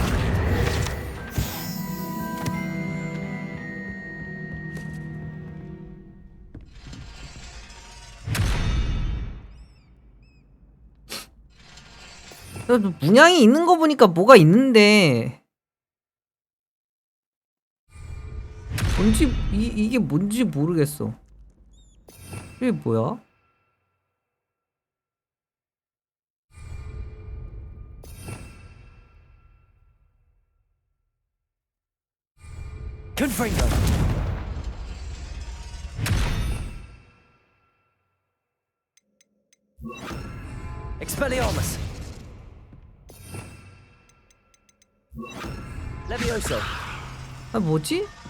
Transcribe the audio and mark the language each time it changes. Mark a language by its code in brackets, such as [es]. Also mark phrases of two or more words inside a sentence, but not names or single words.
[ko] 그래도 문양이 있는 거 보니까 뭐가 있는데 뭔지 이게 뭔지 모르겠어. 이게 뭐야? [en] Confringo. Expelliarmus. Levioso. [ko] 아 뭐지?